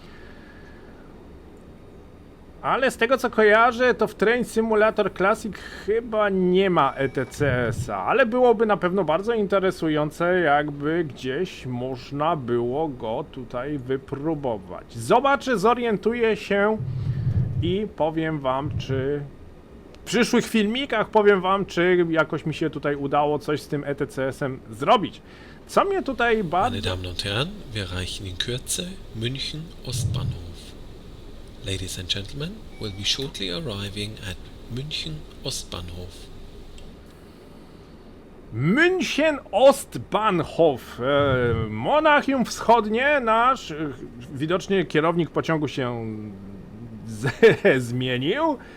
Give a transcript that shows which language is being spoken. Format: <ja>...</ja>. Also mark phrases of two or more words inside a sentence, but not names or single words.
<pl>Ale z tego co kojarzę, to w Train Simulator Classic chyba nie ma ETCS-a, ale byłoby na pewno bardzo interesujące, jakby gdzieś można było go tutaj wypróbować. Zobaczę, zorientuję się i powiem wam, czy w przyszłych filmikach powiem wam, czy jakoś mi się tutaj udało coś z tym ETCS-em zrobić. Co mnie tutaj bardzo...</pl> <de>Meine Damen und Herren, wir erreichen in Kürze München Ostbahnhof.</de> <en>Ladies and gentlemen, we'll be shortly arriving at München Ostbahnhof. München Ostbahnhof,</en> <pl>Monachium Wschodnie, nasz widocznie kierownik pociągu się zmienił.</pl>